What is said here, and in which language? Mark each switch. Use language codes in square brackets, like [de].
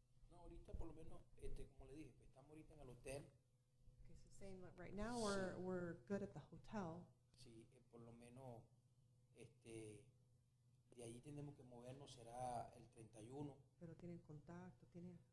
[es] No, ahorita por lo menos, como le dije, pues, estamos ahorita en el hotel. [en] Okay, so saying that right now we're good at the hotel. [es] Sí, por lo menos, de ahí tenemos que movernos, será el 31. Pero tienen contacto, tienen.